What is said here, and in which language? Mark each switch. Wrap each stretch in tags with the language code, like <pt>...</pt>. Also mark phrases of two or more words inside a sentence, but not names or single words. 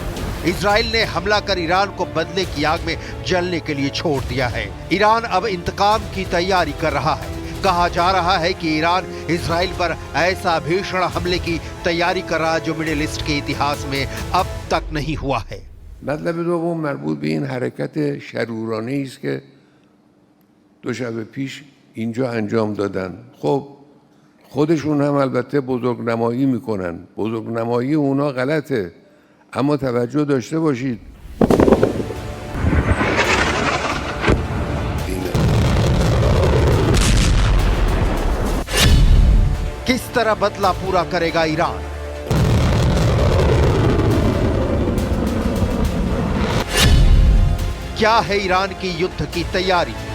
<hi>इजराइल ने हमला कर ईरान को बदले की आग में जलने के लिए छोड़ दिया है। ईरान अब इंतकाम की तैयारी कर रहा है। कहा जा रहा है कि ईरान इजराइल पर ऐसा भीषण हमले की तैयारी कर रहा है जो मिडिल ईस्ट के इतिहास में अब तक नहीं हुआ है।</hi> <fa>मतलब دوم مربوط به این حرکت شرورانه‌ای است که 2 شب پیش اینجا انجام دادن. خب خودشون هم البته بزرگنمایی میکنن. بزرگنمایی اونا غلطه. اما توجه داشته باشید</fa> <hi>किस तरह बदला पूरा करेगा ईरान। क्या है ईरान की युद्ध की तैयारी।</hi>